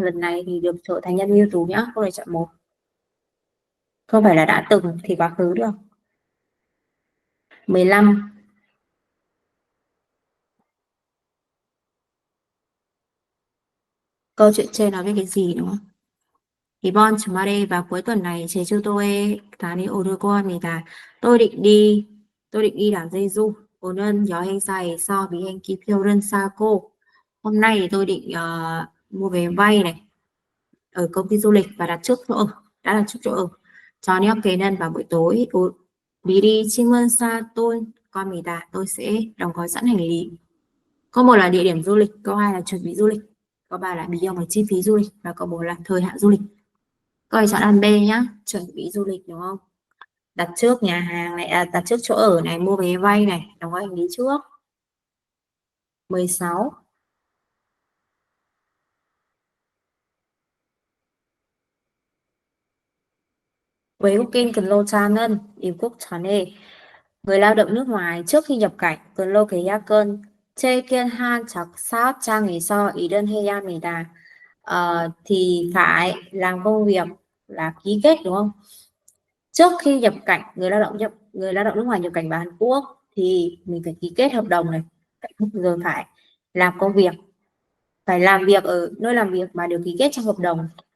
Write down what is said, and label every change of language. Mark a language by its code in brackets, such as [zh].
[vi] Lần này thì được trở thành nhân viên ưu tú nhá. Câu này chọn 1. Không phải là đã từng thì quá khứ được. 15. Câu chuyện trên nói về cái gì đúng không? [ko] 이번 주말에 [vi] và cuối tuần này [ko] 제주도에 다녀오려고 합니다. [vi] tôi định đi đảo Jeju. [ko] 오는 여행사에서 비행기 표를 사고 [vi] hôm nay thì tôi định mua vé bay này ở công ty du lịch và đặt trước chỗ ở, đã đặt trước chỗ ở. [ko] 저녁에는 [vi] vào buổi tối [ko] 미리 짐을 싸둔 겁니다. [vi] Tôi sẽ đóng gói sẵn hành lý. Câu 1 là địa điểm du lịch, câu 2 là chuẩn bị du lịch, câu 3 là bill là chi phí du lịch và câu 4 là thời hạn du lịch. Câu này chọn ăn B nhá, chuẩn bị du lịch đúng không? Đặt trước nhà hàng này, đặt trước chỗ ở này, mua vé bay này, đóng gói hành lý trước. 16. [ko] 외국인 근로자는 입국 전에 [vi] người lao động nước ngoài trước khi nhập cảnh [ko] 근로 계약은 체결한 사업장에서 일을 해야 합니다. [vi] Thì phải làm công việc là ký kết đúng không? Trước khi nhập cảnh, người lao động nước ngoài nhập cảnh vào Hàn Quốc thì mình phải ký kết hợp đồng này, rồi phải làm công việc, phải làm việc ở nơi làm việc mà được ký kết trong hợp đồng.